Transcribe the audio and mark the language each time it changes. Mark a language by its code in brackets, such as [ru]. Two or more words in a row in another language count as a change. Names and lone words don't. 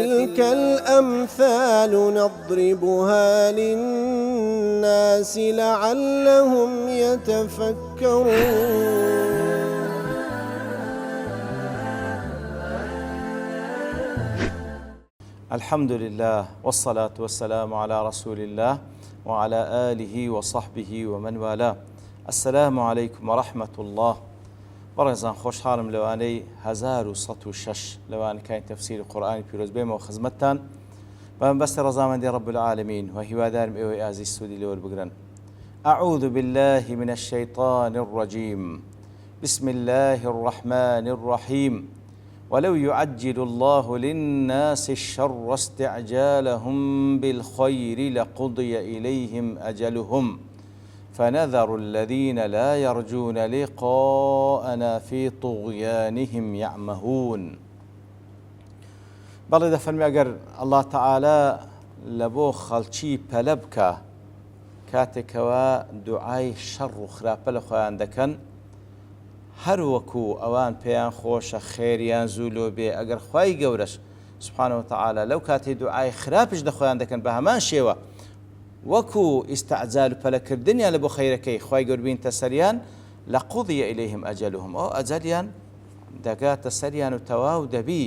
[ar] وتلك الأمثال نضربها للناس لعلهم يتفكرون. الحمد لله والصلاة والسلام على رسول الله وعلى آله وصحبه ومن والاه. السلام عليكم ورحمة الله. [ckb] بەڕێزان خۆشحاڵم لەوانەی 1106 لەوانە کاین تەفسیری قورئانی پیرۆز بێمەوە خزمەتتان بەمبەستی ڕەزامەندی [ar] رب العالمین [ckb] و هیوادارم ئێوەی ئازیز سوودی لێوە بگرن. [ar] أعوذ بالله من الشيطان الرجيم. بسم الله الرحمن الرحيم. ولو يعجل الله للناس الشر استعجالهم بالخير لقضي إليهم أجلهم فنذر الذين لا يرجون لقاءنا في طغيانهم يعمهون. [ckb] بەڵێ دەفەرمی ئەگەر [ar] الله تعالى [ckb] لەبۆ خەڵکی پەلە بکە کاتێکەوە دوعای شەڕ و خراپە لە خۆیان دەکەن، هەر وەکو ئەوان پێیان خۆشە خێریان زوو لۆ بێ، ئەگەر خوای گەورەش [ar] سبحانه وتعالى [ckb] لەو کاتێ دوعای خراپش لە خۆیان دەکەن بە هەمان شێوە وەکو ئیستعجال و پەلەکردنیان لە بۆ خەیرەکەی خوای گەورە بینتە سەریان [ar] لەقوضی ئیلەیهم ئەجەلهم، [ckb] ئەو ئەجەلیان دەگاتە سەریان و تەواو دەبی.